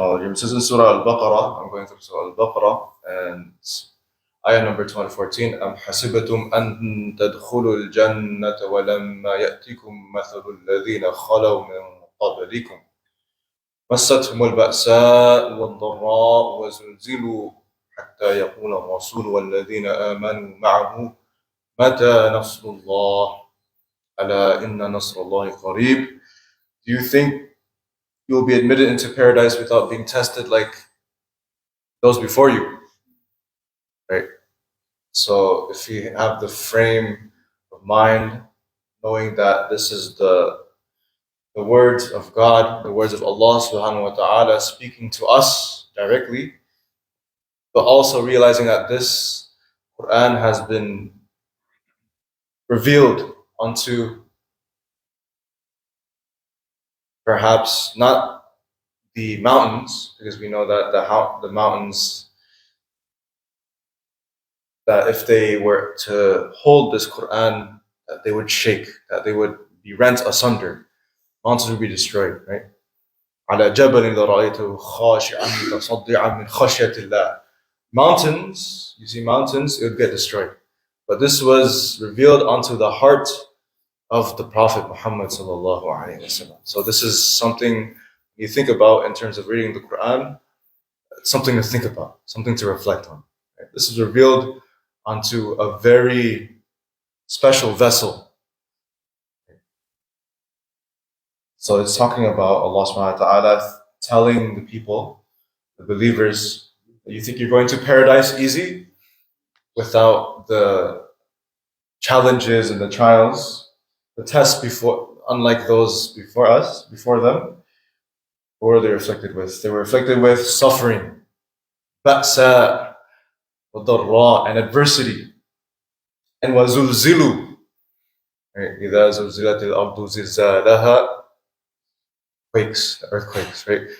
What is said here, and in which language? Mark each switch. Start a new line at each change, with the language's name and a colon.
English: This is in Surah Al-Baqarah. I'm going through Surah Al-Baqarah and ayah number 214.
Arabic: أم حسبتم أن تدخلوا الجنة ولما يأتكم مثل الذين خلوا من قبلكم مستهم البأساء والضراء وزلزلوا حتى يقول الرسول والذين آمنوا معه متى نصر الله ألا إن نصر الله قريب.
English: Do you think you will be admitted into paradise without being tested like those before you? Right? So if you have the frame of mind, knowing that this is the words of God, the words of Allah subhanahu wa ta'ala speaking to us directly, but also realizing that this Quran has been revealed onto perhaps not the mountains, because we know that the mountains, that if they were to hold this Quran, that they would shake, that they would be rent asunder. Mountains would be destroyed, right?
Arabic: على جبل لرأيته خاشعا متصدعا من خشية الله.
English: Mountains, you see mountains, it would get destroyed. But this was revealed onto the heart of the Prophet Muhammad sallallahu alaihi wasallam. So this is something you think about in terms of reading the Quran, something to think about, something to reflect on. Right? This is revealed onto a very special vessel. So it's talking about Allah subhanahu wa ta'ala telling the people, the believers, that you think you're going to paradise easy without the challenges and the trials, the tests before, unlike those before them. What were they afflicted with? They were afflicted with suffering, ba'sa, wa and adversity, and wazulzilu.
Arabic: إِذَا زُلْزِلَتِ الْأَرْضُ زِلْزَالَهَا,
English: quakes, earthquakes, right?